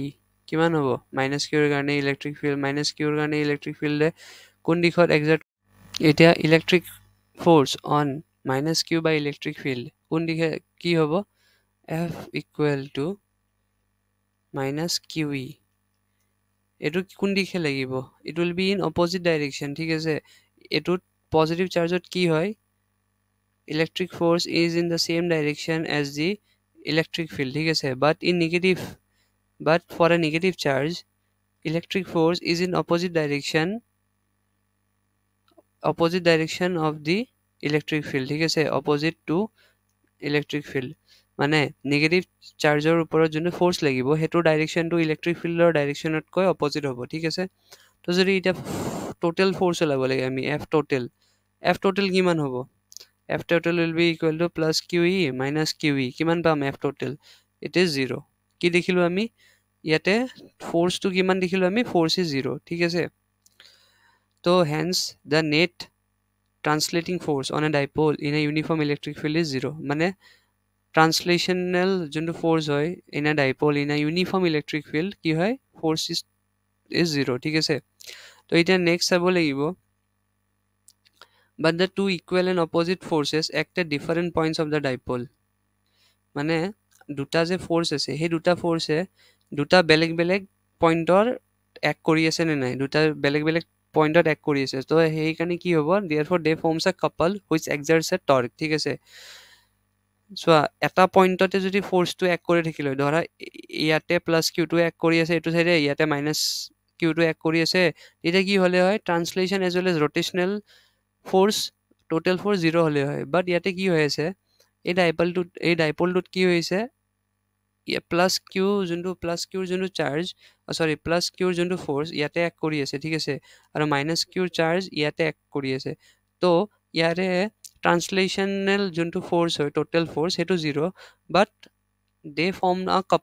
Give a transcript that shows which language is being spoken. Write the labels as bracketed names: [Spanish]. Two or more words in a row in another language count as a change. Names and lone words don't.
[Assamese] কিমান হ'ব, মাইনাছ কিউৰ কাৰণে ইলেক্ট্ৰিক ফিল্ডে কোন দিশত এক্সাৰ্ট, এতিয়া [English] electric force on minus q by electric field [Assamese] কোন দিশে কি হ'ব, [English] F equal to minus q E. [Assamese] এইটো কোন দিশে লাগিব, [English] it will be in opposite direction, [Assamese] ঠিক আছে। এইটোত পজিটিভ চাৰ্জত কি হয়, [English] electric force is in the same direction as the electric field, [Assamese] ঠিক আছে। [English] but for a negative charge electric force is in opposite direction of the electric field, [Assamese] ঠিক আছে, [English] opposite to electric field, [Assamese] মানে নেগেটিভ চাৰ্জৰ ওপৰত যোনটো ফ'ৰ্চ লাগিব সেইটো ডাইৰেকশ্যনটো ইলেক্ট্ৰিক ফিল্ডৰ ডাইৰেকশ্যনতকৈ অপজিট হ'ব, ঠিক আছে। তো তো যদি এতিয়া [English] total force [Assamese] ওলাব লাগে আমি [English] F total [Assamese] কিমান হ'ব [English] F total will be equal to plus q E minus q E [Assamese] কিমান পাম [English] F total it is 0 [Assamese] কি দেখিলোঁ আমি ইয়াতে ফ'ৰ্চটো কিমান দেখিলোঁ আমি [English] force is 0 [Assamese] ঠিক আছে তো [English] hence the net translating force on a dipole in a uniform electric field is 0 [Assamese] মানে ট্ৰান্সলেশ্যনেল যোনটো ফ'ৰ্চ হয় [English] in a dipole in a uniform electric field [Assamese] কি হয় [English] force is 0 [Assamese] ঠিক আছে তো এতিয়া নেক্সট চাব লাগিব [English] but the two equal and opposite forces act at different points of the dipole [Assamese] মানে দুটা যে ফ'ৰ্চ আছে সেই দুটা ফ'ৰ্চে দুটা বেলেগ বেলেগ পইণ্টৰ এক্ট কৰি আছে নে নাই দুটা বেলেগ বেলেগ পইণ্টত এক্ট কৰি আছে তো সেইকাৰণে কি হ'ব [English] therefore they forms a couple which exerts a torque [Assamese] ঠিক আছে চোৱা এটা পইণ্টতে যদি ফ'ৰ্চটো এক্ট কৰি থাকিলে ধৰা ইয়াতে প্লাছ কিউটো এক্ট কৰি আছে এইটো চাইডে ইয়াতে মাইনাছ কিউটো এক্ট কৰি আছে তেতিয়া কি হ'লে হয় [English] translation as well as rotational force total force [Assamese] 0 হ'লে হয় বাট ইয়াতে কি হৈ আছে এই ডাইপলটোত কি হৈছে প্লাছ কিউৰ যোনটো চাৰ্জ প্লাছ কিউৰ যোনটো ফ'ৰ্চ ইয়াতে এক্ট কৰি আছে ঠিক আছে আৰু মাইনাছ কিউৰ চাৰ্জ ইয়াতে এক্ট কৰি আছে তো ইয়াৰে ট্ৰান্সলেশ্যনেল যোনটো ফ'ৰ্চ হয় [English] total force [Assamese] সেইটো 0 [English] but they form a